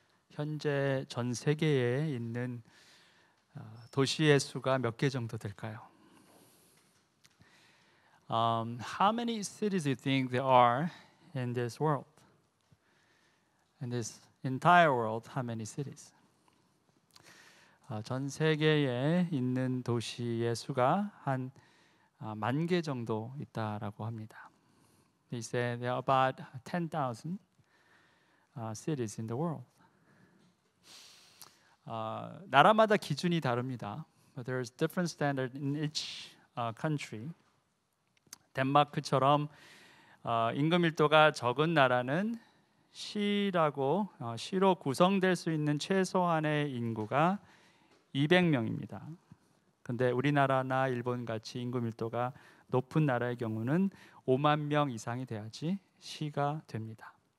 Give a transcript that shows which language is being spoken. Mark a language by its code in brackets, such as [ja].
[ko] 현재 전 세계에 있는 도시의 수가 몇 개 정도 될까요? [en] How many cities do you think there are in this world? In this entire world, how many cities? [ko] 전 세계에 있는 도시의 수가 한 10,000개 정도 있다라고 합니다. [en] They say there are about 10,000 cities in the world. [ko] 나라마다 기준이 다릅니다. [en] But there's different standard in each country. [ko] 덴마크처럼 인구 밀도가 적은 나라는 시로 구성될 수 있는 최소한의 인구가 200명입니다. 근데 우리나라나 일본 같이 인구 밀도가 높은 나라의 경우는 5만 명 이상이 돼야지 시가 됩니다.